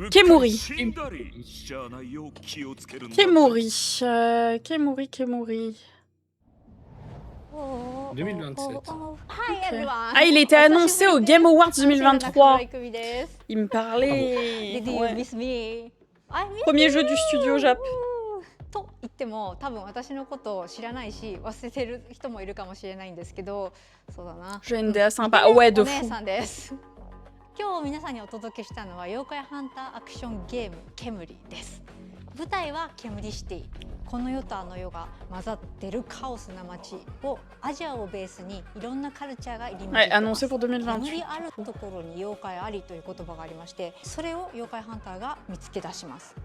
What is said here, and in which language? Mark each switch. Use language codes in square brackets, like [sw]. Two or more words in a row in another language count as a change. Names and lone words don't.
[fr] Kemuri. Kemuri. 2027. Ah, il était annoncé au Game Awards 2023. Il me parlait. Ouais. Premier jeu du studio Jap. [ja] と言っても多分私のことを知らないし忘れてる人もいるかもしれないんですけど、そうだな。 [fr] Jeu NDA sympa. Ouais, de [ja] お姉 [fr] fou. [ja] さんです。今日皆さんにお届けしたのは妖怪ハンターアクションゲームケムリです。舞台はケムリシティ。この世とあの世が混ざってるカオスな街をアジアをベースにいろんなカルチャーが入り混じってます。煙あるところに妖怪ありという言葉がありまして、それを妖怪ハンターが見つけ出します。